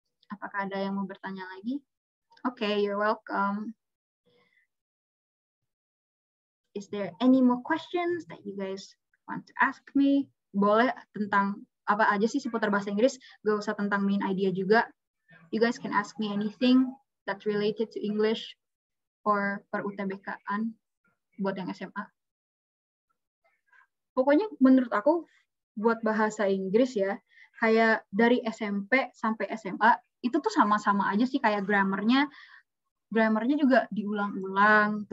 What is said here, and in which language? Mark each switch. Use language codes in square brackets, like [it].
[id] Apakah ada yang mau bertanya lagi? [en] Okay, you're welcome. Is there any more questions that you guys want to ask me? [id] Boleh tentang apa aja sih seputar bahasa Inggris, gak usah tentang main idea juga. [en] You guys can ask me anything that's related to English or [id] per UTBK-an buat yang SMA. Pokoknya menurut aku buat bahasa Inggris ya, kayak dari SMP sampai SMA itu tuh sama-sama aja sih, kayak grammarnya juga diulang-ulang.